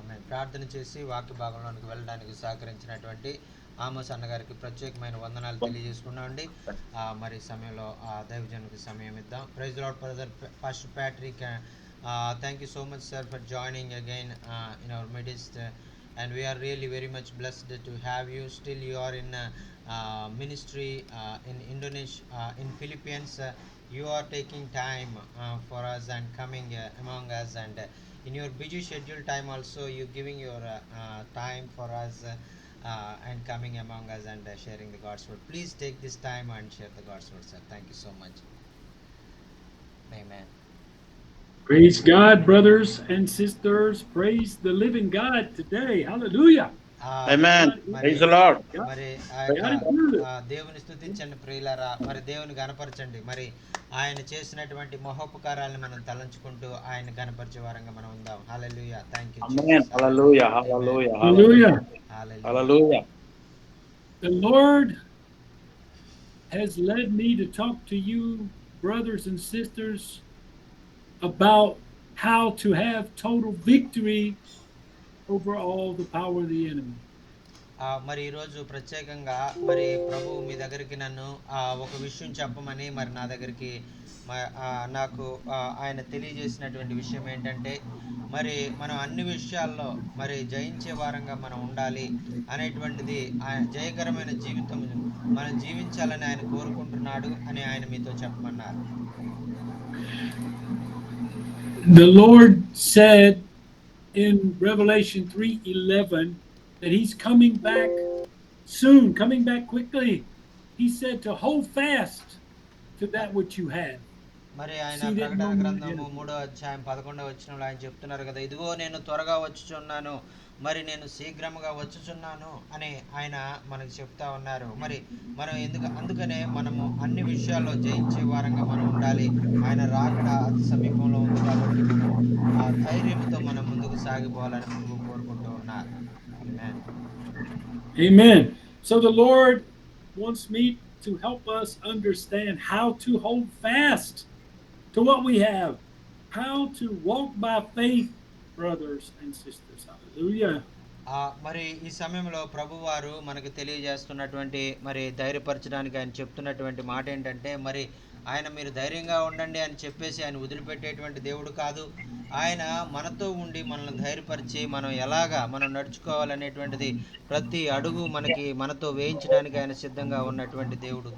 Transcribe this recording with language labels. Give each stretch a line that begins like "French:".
Telugu: ప్రార్థన చేసి వాక్య భాగంలోనికి వెళ్ళడానికి సహకరించినటువంటి ఆమోస్ అన్నగారికి ప్రత్యేకమైన వందనాలు తెలియజేసుకున్నామండి. మరి సమయంలో దైవజనునికి సమయం ఇద్దాం.
English: Praise Lord brother pastor Patrick, thank you so much sir for joining again in our midst, and we are really very much blessed to have you. Still you are in ministry in Indonesia, in Philippines. You are taking time for us and coming among us, and in your busy schedule time also you giving your time for us and coming among us and sharing the God's word. Please take this time and share the God's word, sir. Thank you so much. Amen. Praise God, brothers and sisters. Praise the living God today. Hallelujah. Amen. Praise the Lord.
Telugu: మరి దేవుని స్తుతించండి ప్రియులారా. మరి దేవుని గణపరచండి. మరి ఆయన చేసినటువంటి మహోపకారాలను మనం తలంచుకుంటూ ఆయన గణపరిచే వారంగా మనం ఉందాం. హల్లెలూయా. Thank you
English: Amen. Hallelujah. Hallelujah. Hallelujah. Hallelujah. Hallelujah. The Lord has led me to talk to you, brothers and sisters, about how to have total victory over all the power of the enemy.
Telugu: మరి ఈరోజు ప్రత్యేకంగా మరి ప్రభు మీ దగ్గరికి నన్ను ఒక విషయం చెప్పమని మరి నా దగ్గరికి నాకు ఆయన తెలియజేసినటువంటి విషయం ఏంటంటే మరి మనం అన్ని విషయాల్లో మరి జయించే వారంగా మనం ఉండాలి అనేటువంటిది జయకరమైన జీవితం మనం జీవించాలని ఆయన కోరుకుంటున్నాడు అని ఆయన మీతో చెప్పమన్నారు.
English: The Lord said in Revelation 3:11 that he's coming back soon, coming back quickly. He said to hold fast to that which you had.
Telugu: మరి ఆయన ప్రకటన గ్రంథము 3వ అధ్యాయం 11వ వచనంలో ఆయన చెప్తున్నారు కదా, ఇదిగో నేను త్వరగా వచ్చుచున్నాను, మరి నేను శీఘ్రముగా వచ్చుచున్నాను అని ఆయన మనకు చెప్తా ఉన్నారు. మరి మనం అందుకనే మనము అన్ని విషయాల్లో జయించే వారంగా మనం ఉండాలి. ఆయన రాకడ అతి సమీపంలో ఉంది కాబట్టి మనం ఆ ధైర్యంతో మనం ముందుకు సాగిపోవాలని ప్రభు కోరుకుంటూ ఉన్నారు. Amen.
English: So the Lord wants me to help us understand how to hold fast to what we have, how to walk by faith, brothers and sisters. Hallelujah.
Telugu: మరి ఈ సమయంలో ప్రభువారు మనకు తెలియజేస్తున్నటువంటి మరి ధైర్యపరచడానికి ఆయన చెప్తున్నటువంటి మాట ఏంటంటే, మరి ఆయన మీరు ధైర్యంగా ఉండండి అని చెప్పేసి ఆయన వదిలిపెట్టేటువంటి దేవుడు కాదు. ఆయన మనతో ఉండి మనల్ని ధైర్యపరిచి మనం నడుచుకోవాలనేటువంటిది ప్రతి అడుగు మనతో వేయించడానికి ఆయన సిద్ధంగా ఉన్నటువంటి దేవుడు.